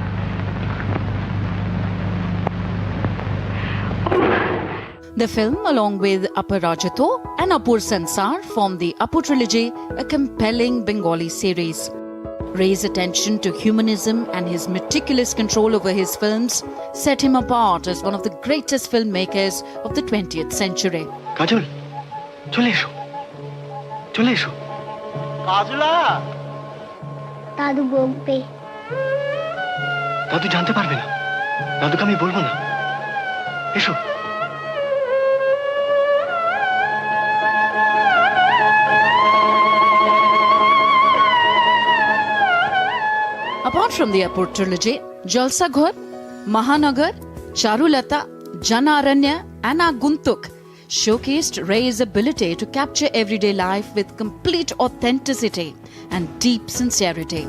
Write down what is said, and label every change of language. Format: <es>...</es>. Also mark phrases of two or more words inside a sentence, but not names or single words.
<en>The film, along with Aparajito and Apur Sansar, formed the Apur trilogy, a compelling Bengali series. Ray's attention to humanism and his meticulous control over his films set him apart as one of the greatest filmmakers of the 20th century.</en> <bn>কাজল, চলে এসো। চলে এসো. Kajula! দাদু বকবে. দাদু জানতে পারবে না. দাদুকে আমি বলবো না. Esho.</bn> <en>Apart from the Apur trilogy, Jalsa Ghar, Mahanagar, Charulata, Janaranya and Aguntuk showcased Ray's ability to capture everyday life with complete authenticity and deep sincerity.</en>